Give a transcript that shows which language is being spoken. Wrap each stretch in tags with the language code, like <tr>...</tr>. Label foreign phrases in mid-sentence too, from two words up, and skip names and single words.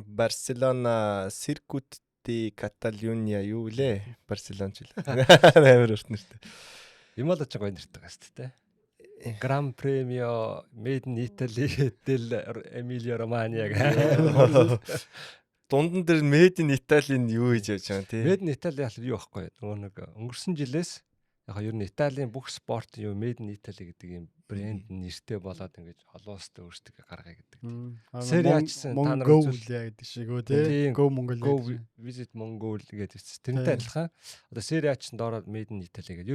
<mn>Барселона Circuit di Catalunya юу лээ? Барселонч л. Амар урт нэртэй. Юм л очоо гоё нэртэй гас тий. Gran Premio Made in Italy del Emilia Romagna гэх. Дундан дээр Made in Italy-ийн юу хийж явж байгаа юм тий? Made in Italy ял юу байхгүй. Нөгөө нэг өнгөрсөн жилээс яг ер нь Италийн бүх спорт юу Made in Italy гэдэг юм брэнд нэртэй болоод ингэж олон улсад өөрсдөө гаргая гэдэг. Serie A ч гэсэн та нар Mongolia гэдэг шиг үү тий.</mn> <en>Go Mongolia.</en> <mn>Go Visit Mongolia гэдэг чинь тэрнтэй адилхан. Одоо Serie A ч доороо Made in Italy гэдэг.</mn>